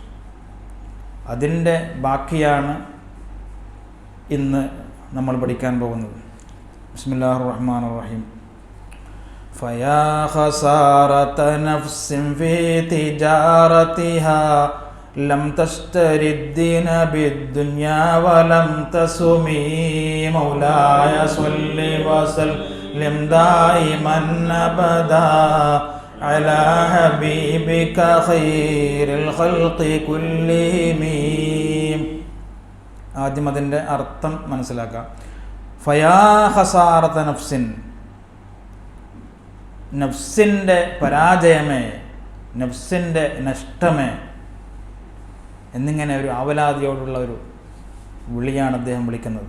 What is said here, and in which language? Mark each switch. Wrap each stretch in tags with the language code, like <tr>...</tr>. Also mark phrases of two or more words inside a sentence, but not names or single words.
<ml>അതിൻ്റെ ബാക്കിയാണ് ഇന്ന് നമ്മൾ പഠിക്കാൻ പോകുന്നത്.</ml> <ar>بسم الله الرحمن الرحيم فيا خسارة نفس في تجارتها لم تشتر الدين بالدنيا ولم تسمي مولاي صل وسلم دائما أبدا على حبيبك خير الخلق كلهم.</ar> <ml>ആദ്യം അതിൻ്റെ അർത്ഥം മനസ്സിലാക്കാം.</ml> <ar>فيا خسارة نفس,</ar> <ml>നഫ്സിൻ്റെ പരാജയമേ, നഫ്സിൻ്റെ നഷ്ടമേ എന്നിങ്ങനെ ഒരു ആവലാതിയോടുള്ള ഒരു വിളിയാണ് അദ്ദേഹം വിളിക്കുന്നത്.</ml>